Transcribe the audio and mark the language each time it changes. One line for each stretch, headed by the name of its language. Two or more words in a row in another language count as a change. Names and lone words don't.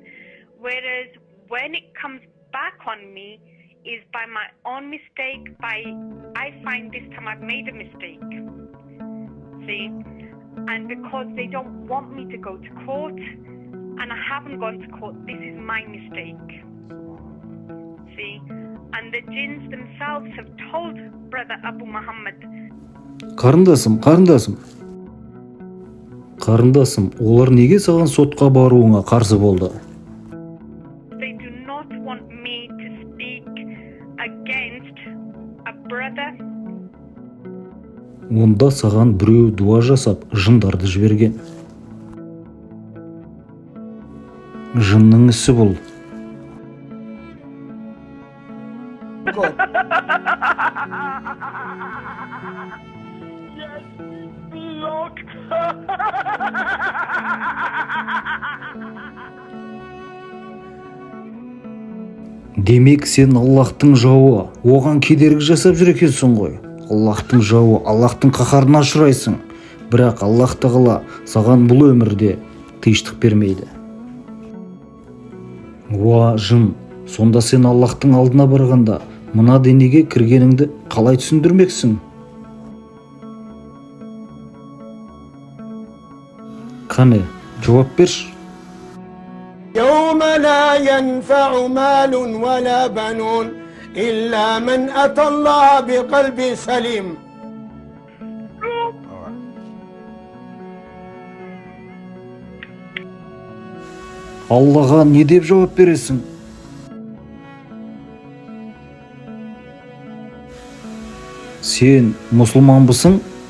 English: Whereas when it comes back on me is by my own mistake, I find this time I've made a mistake. See? And because they don't want me to go to court, and I haven't gone to court, this is my mistake. See? And the jinns themselves have told Brother Abu Muhammad.
Kazakh: Қарындасым, олар неге саған сотқа баруыңа қарсы болды?
English: They do not want me to speak against a brother.
Kazakh: Онда саған біреу дуа жасап, жындарды жіберген. Жынның ісі бұл.
English: Good. Yes, look.
Kazakh: Демек сен Аллахтың жауы, оған кедергі жасап жүр екенсің ғой. Аллахтың жауы, Аллахтың қаһарына ұшырайсың. Бірақ Аллах тағала саған бұл өмірде тыныштық бермейді. Уа жын, сонда сен Аллахтың алдына барғанда мына денеге кіргеніңді қалай түсіндірмексің? Қане, жауап берші.
Arabic: يوم لا ينفع مال ولا بنون إلا من أتى الله بقلب سليم.
Kazakh: Аллаға не деп жауап бересің? Сен мұсылманбысың?